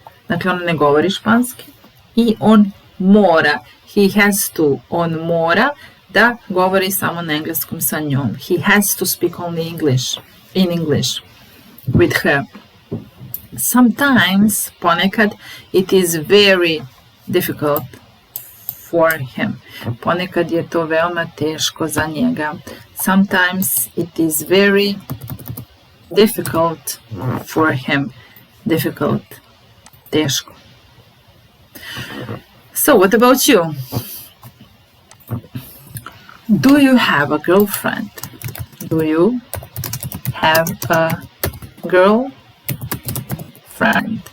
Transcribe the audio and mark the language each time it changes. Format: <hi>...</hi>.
<sr>Dakle, ona ne govori španski. I on mora.</sr> <en>He has to.</en> <sr>On mora da govori samo na engleskom sa njom.</sr> <en>He has to speak only English. In English. With her. Sometimes, ponekad, it is very difficult for him.</en> <sr>Ponekad je to veoma teško za njega.</sr> <en>Sometimes it is very difficult for him. Difficult. Teško. So, what about you? Do you have a girlfriend? Do you have a girlfriend?</en>